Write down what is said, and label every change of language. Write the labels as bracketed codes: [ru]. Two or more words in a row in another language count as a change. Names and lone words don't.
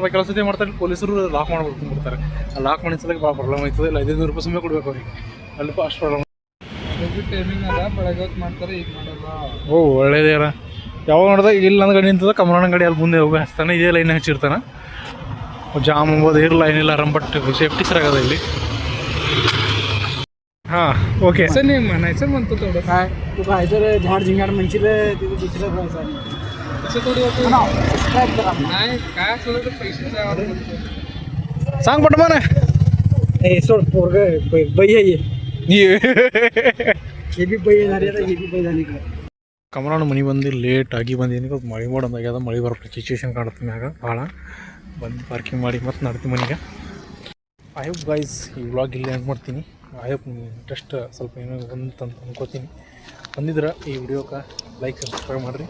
[kn] ಕೆಲಸ ಸತಿ ಮಾಡ್ತಾರೆ ಪೊಲೀಸರು ಲಾಕ್ ಮಾಡ್ಬಿಡ್ತಾರೆ. ಆ ಲಾಕ್ ಮಾಡಿಸಲಿಕ್ಕೆ ಭಾಳ ಪ್ರಾಬ್ಲಮ್ ಆಯ್ತದೆ. ಇಲ್ಲ 500 ರೂಪಾಯಿ ಸುಮ್ಮನೆ ಕೊಡ್ಬೇಕು ಅವ್ರಿಗೆ. ಅಲ್ಲಿ ಅಷ್ಟು ಪ್ರಾಬ್ಲಮ್. ಟೈಮಿಂಗ್ ಅದ, ಬೆಳಗ್ಗೆ ಹೊತ್ತು ಮಾಡ್ತಾರೆ, ಈಗ ಮಾಡಲ್ಲ. ಓ ಒಳ್ಳೇದೇ ಅಲ್ಲ. ಯಾವಾಗ ನೋಡಿದಾಗ ಇಲ್ಲಿ ನನ್ನ ಗಾಡಿ ನಿಂತದ, ಕಮಲಣ್ಣ ಗಾಡಿ ಅಲ್ಲಿ ಮುಂದೆ ಹೋಗಿ ಹಚ್ತಾನೆ. ಇದೇ ಲೈನ್ ಹಚ್ಚಿರ್ತಾನೆ. ಜಾಮ್ ಅಂಬೋದು ಇರೋ ಲೈನ್ ಇಲ್ಲ. [en] but safety [kn] ಸರಿಯಾಗದ ಇಲ್ಲಿ. [mr] हां ओके. असं नाही म्हणायचं, म्हणतो तेवढं. काय तू पाहिजे झाड झिंगाड म्हणशील तिथं दुसरं बोलायचं. असं थोडी होतं. सबस्क्राईब करा. नाही काय असलं तर पैशाचा सांग पट मला. ए सोड पोरग बाई आहे हे बी बाई झाली आता, हे बी बाई झाली. [kn] ಕಮಲಣ್ಣ ಮನೆ ಬಂದು ಲೇಟ್ ಆಗಿ ಬಂದೀನಿ. ಮಳೆ ಮಾಡೋದಾಗ್ಯದ. ಮಳೆ ಬರೋ ಸಿಚುವೇಶನ್ ಕಾಣುತ್ತೆ ಮ್ಯಾಗ ಭಾಳ. ಬಂದು ಪಾರ್ಕಿಂಗ್ ಮಾಡಿ ಮತ್ತೆ ನಡ್ತೀನಿ ಮನೆಗೆ. [en] I hope guys [kn] ಈ ವ್ಲಾಗ್ ಇಲ್ಲಿ ಎಂಡ್ ಮಾಡ್ತೀನಿ. [en] I hope [kn] ಇಂಟ್ರೆಸ್ಟ್ ಸ್ವಲ್ಪ ಏನೋ ಬಂತು ಅಂತ ಅನ್ಕೋತೀನಿ. ಬಂದಿದ್ರೆ ಈ ವಿಡಿಯೋಕ್ಕೆ [en] like subscribe [kn] ಮಾಡಿರಿ.